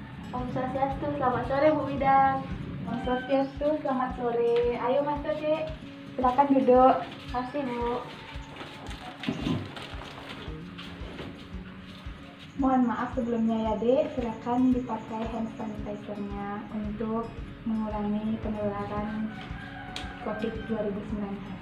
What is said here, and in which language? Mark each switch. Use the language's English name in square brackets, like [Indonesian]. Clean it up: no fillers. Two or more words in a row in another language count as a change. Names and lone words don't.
[Indonesian] Om Swastiastu, selamat sore Bu Bidan. Om Swastiastu, selamat sore. Ayo masuk, Dek. Silakan duduk. Kasih Bu. Mohon maaf sebelumnya ya, Dek. Silakan dipakai [English] hand sanitizer- [Indonesian] nya untuk mengurangi penularan COVID-19.